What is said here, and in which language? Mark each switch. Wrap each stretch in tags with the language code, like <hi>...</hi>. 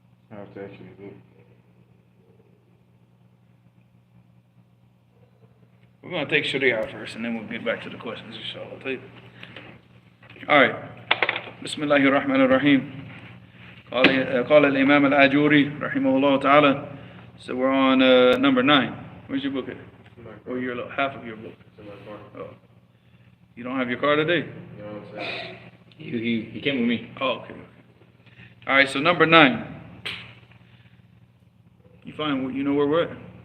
<en>I have to actually look. We're going to take Sharia first, and then we'll get back to the questions, inshallah. All right.</en> <ar>بسم الله الرحمن الرحيم. قال الإمام الآجوري رحمه الله تعالى.</ar> <en>So we're on number 9. Where's your book at? Or your half of your book? It's in my car. Oh. You don't have your car today? No, it's that. He came with me. Oh, okay. All right, so number 9. You find, you know where we're at?</en>